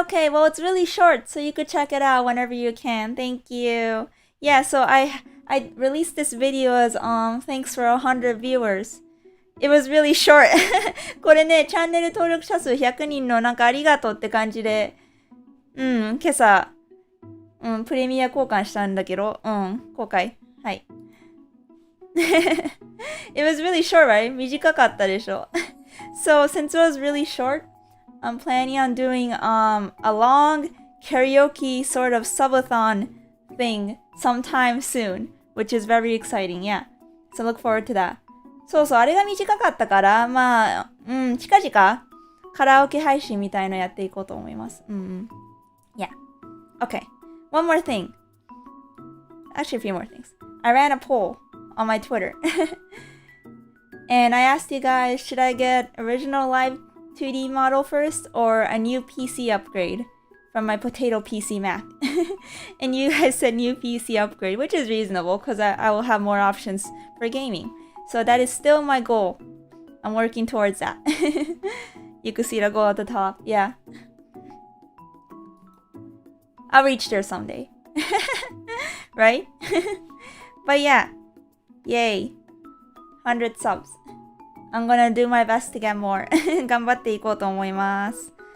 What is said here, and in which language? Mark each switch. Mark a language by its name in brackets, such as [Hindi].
[English] Okay, well, it's really short, so you could check it out whenever you can. Thank you. Yeah, so I released this video as thanks for 100 viewers. It was really short. [Japanese] これね、チャンネル登録者数100人のなんかありがとうって感じで、今朝、プレミア交換したんだけど、公開。はい。 [English] It was really short, right? [Japanese] 短かったでしょ。 [English] So, since it was really short, I'm planning on doing a long karaoke sort of subathon thing sometime soon, which is very exciting, yeah. So look forward to that. [Japanese] そう、あれが短かったから、まあ、近々カラオケ配信みたいのやっていこうと思います。 [English] Yeah. Okay. One more thing. Actually, a few more things. I ran a poll on my Twitter. And I asked you guys, should I get original live 2D model first or a new PC upgrade from my Potato PC Mac? And you guys said new PC upgrade, which is reasonable because I will have more options for gaming. So that is still my goal. I'm working towards that. You can see the goal at the top. Yeah. I'll reach there someday. Right? But yeah. Yay. 100 subs. I'm gonna do my best to get more. [Japanese] 頑張っていこうと思います。